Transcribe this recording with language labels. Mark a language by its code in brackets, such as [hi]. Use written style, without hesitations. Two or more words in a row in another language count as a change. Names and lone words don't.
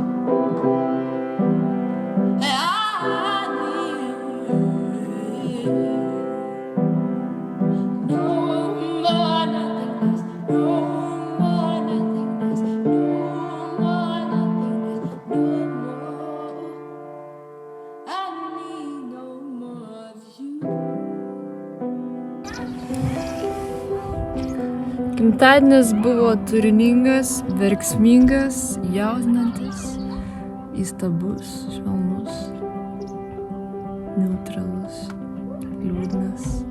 [en] I need no more nothingness, no more nothingness, no more nothingness, no more. I need no more of you. [lt] Gimtadienis buvo turiningas, verksmingas, jaudinantis, įstabus, švelnus, neutralus, liūdnas.